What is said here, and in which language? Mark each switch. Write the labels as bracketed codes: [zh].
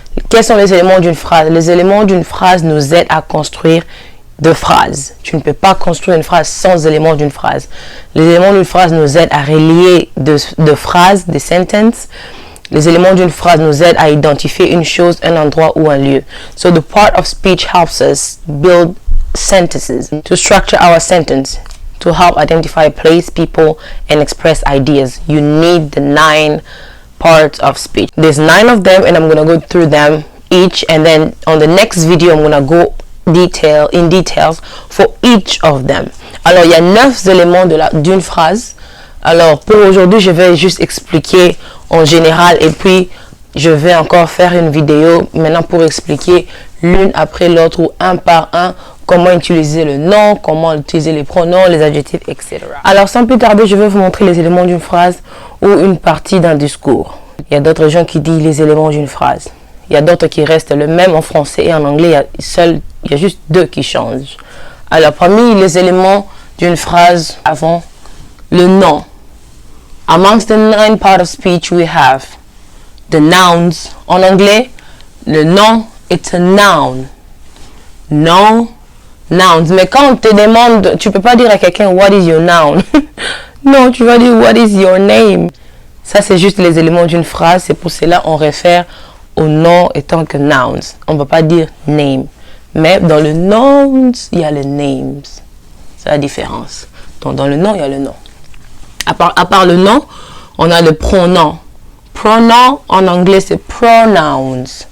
[fr] Quels sont les éléments d'une phrase? Les éléments d'une phrase nous aident à construire de phrases. Tu ne peux pas construire une phrase sans éléments d'une phrase. Les éléments d'une phrase nous aident à relier de phrases, des sentences. Les éléments d'une phrase nous aident à identifier une chose, un endroit ou un lieu. [en] So the part of speech helps us build sentences, to structure our sentence, to help identify a place, people, and express ideas. You need the 9 parts of speech. There's 9 of them, and I'm going to go through them each, and then on the next video, I'm going to go in details for each of them. [fr] Alors, il y a 9 éléments d'une phrase. Alors, pour aujourd'hui, je vais juste expliquer en général et puis je vais encore faire une vidéo maintenant pour expliquer l'une après l'autre ou un par un comment utiliser le nom, comment utiliser les pronoms, les adjectifs, etc. Alors, sans plus tarder, je vais vous montrer les éléments d'une phrase ou une partie d'un discours. Il y a d'autres gens qui disent les éléments d'une phrase. Il y a d'autres qui restent le même en français et en anglais. Il y a juste 2 qui changent. Alors, parmi les éléments d'une phrase avant le nom, [en] amongst the 9 parts of speech, we have the nouns. [fr] En anglais, le nom est un noun. No, nouns. Mais quand on te demande, tu peux pas dire à quelqu'un, [en] what is your noun? [fr] Non, tu vas dire, [en] what is your name? [fr] Ça, c'est juste les éléments d'une phrase. C'est pour cela qu'on réfère au nom étant que nouns. On ne va pas dire name. Mais dans le nouns, il y a les names. C'est la différence. Donc, dans le nom, il y a le nom. À part le nom, on a le pronom. Pronom, en anglais, c'est pronouns.